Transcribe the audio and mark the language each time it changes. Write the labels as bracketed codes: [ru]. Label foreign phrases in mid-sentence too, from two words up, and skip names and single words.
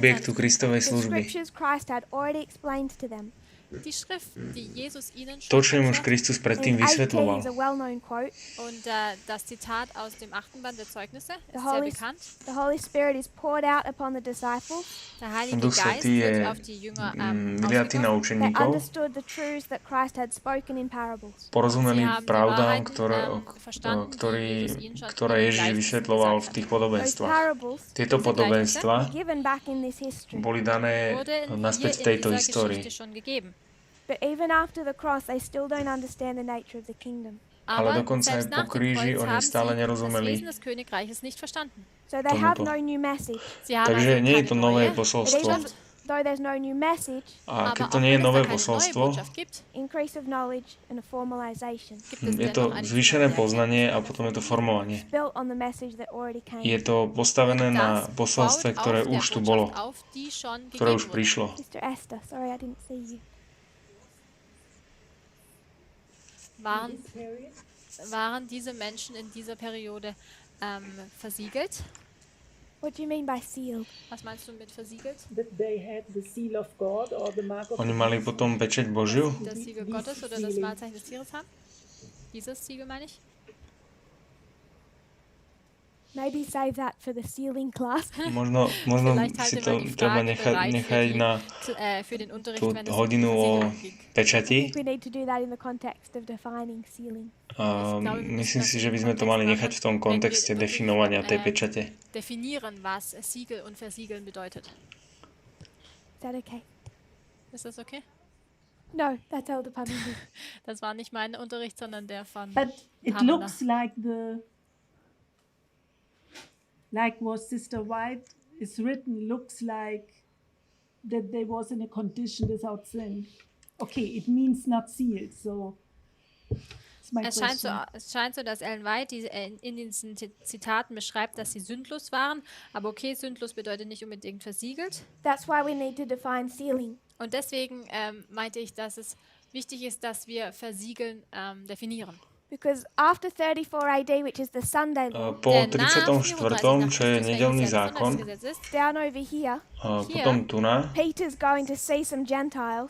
[sk] objektu Kristovej [en] The [sk] služby. [en] scriptures Christ had already explained to them. [de] die Schrift, die Jesus ihnen [sk] To, [de] schon [sk] čo im už [de] erklärt. [sk] Kristus predtým [en] And 18 [sk] vysvetľoval. [en] is a well-known quote. [de] Und das Zitat aus dem 8. Band der Zeugnisse ist [en] The [de] sehr [en] Holy, [de] bekannt. [en] the Holy Spirit is poured out upon the disciples. [de] Der Heilige [sk] Duch [de] Geist [sk] Svätý je [de] wird auf die Jünger [sk] vyliatý na [de] ausgegossen. [en] They [sk] učeníkov. [en] understood the truths that Christ had spoken in parables. [sk] Porozumeli [de] Sie haben die [sk] pravdám, [de] Wahrheiten, verstanden, die Jesus ihnen schon [sk] ktoré im Ježiš [de] Gleichnis [sk] vysvetľoval v [de] gesagt [sk] tých [en] Those [sk] podobenstvách. [en] parables [sk] Tieto podobenstva [en] were given back in this history. [sk] boli dané [de] wurden [sk] naspäť v [de] hier [sk] tejto [de] in dieser [sk] histórii. [de] Geschichte schon gegeben. [en] But even after the cross, they still don't understand the nature of the kingdom. [sk] Ale [de] Aber [sk] dokonca aj [de] selbst [sk] po [de] nach dem [sk] kríži [de] Kreuz [sk] oni [de] haben [sk] stále [de] sie das [sk] nerozumeli. [de] Wesen des Königreiches nicht verstanden. [en] So they have [sk] Tomuto. [en] no new message. [de] Sie haben [sk] Takže [de] also [sk] nie je [de] keine [sk] to nové [de] neue [en] But [sk] posolstvo. [en] even though there's no new message, [sk] A [de] aber [sk] keď [de] auch [sk] to nie je [de] wenn es [sk] nové [de] da keine neue [sk] posolstvo, [de] Botschaft gibt, [en] increase of knowledge and a formalization [de] gibt es [sk] je to [de] dennoch eine [sk] zvýšené [de] tiefe [sk] poznanie a potom je to formovanie. [en] built on the message that already came. [sk] Je to postavené na [de] Das [sk] posolstve, [de] baut [sk] ktoré [de] auf der [sk] už tu bolo, [de] Botschaft auf, die schon [sk] ktoré [de] gegeben [sk] už [de] wurde. [sk] prišlo. [en] Mr. Esther, sorry I didn't see you. [de] Waren diese Menschen in dieser Periode versiegelt? [en] What do you mean by sealed? [de] Was meinst du mit versiegelt? [en] That they had the seal of God or the mark of [sk] Oni [en] the [sk] mali potom pečeť Božiu. [de] Das Siegel Gottes oder das Wahrzeichen des Tieres haben? Dieses Siegel meine ich? [en] Maybe save that for the sealing class. [sk] Možno [de] Vielleicht [sk] si [de] halte [sk] to [de] mal die [sk] treba [de] Frage bereit [sk] nechať na [de] für den Unterricht, [sk] tú [de] wenn es um die [sk] hodinu o [de] Versiegelung ging. [en] I [sk] pečati. [en] think we need to do that in the context of defining sealing. [sk] Myslím si, že by sme to mali nechať v tom kontexte definovania tej pečate. [de] Definieren, was Siegel und Versiegeln bedeutet. [en] Is that okay? [de] Ist das okay? [en] No, that's Elder Parminder. [de] Das war nicht mein Unterricht, sondern der von [en] But it [de] Parminder. [en] looks like what Sister White is written, looks like that they was in a condition without sin. Okay, it means not sealed, so it's my [de] Es scheint, [en] question. [de] es scheint so, dass Ellen White in diesen Zitaten beschreibt, dass sie sündlos waren. Aber okay, sündlos bedeutet nicht unbedingt versiegelt. [en] That's why we need to define sealing. [de] Und deswegen meinte ich, dass es wichtig ist, dass wir Versiegeln definieren. [en] Because after 34 AD, which is the Sunday law, [sk] Po 34., čo je nedeľný zákon, [en] down over here, [sk] potom tu na, [en] Peter's going to see some Gentiles.